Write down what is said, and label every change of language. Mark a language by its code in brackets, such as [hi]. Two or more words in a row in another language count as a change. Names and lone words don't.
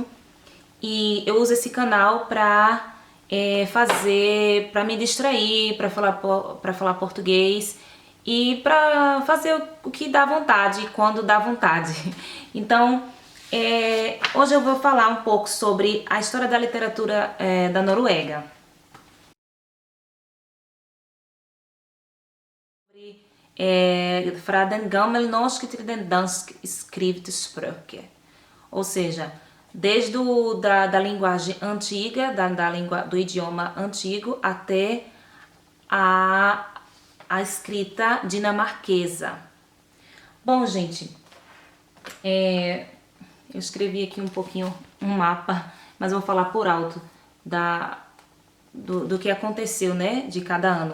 [pt] E eu uso esse canal para para me distrair, para falar português e para fazer o que dá vontade, quando dá vontade. Então, hoje eu vou falar um pouco sobre a história da literatura da Noruega. [no] Fra den gammelnorske til den dansk skriftspråket. [pt] Ou seja, desde da linguagem antiga, do idioma antigo, até a escrita dinamarquesa. Bom, gente, eu escrevi aqui um pouquinho um mapa, mas vou falar por alto do que aconteceu, né, de cada ano.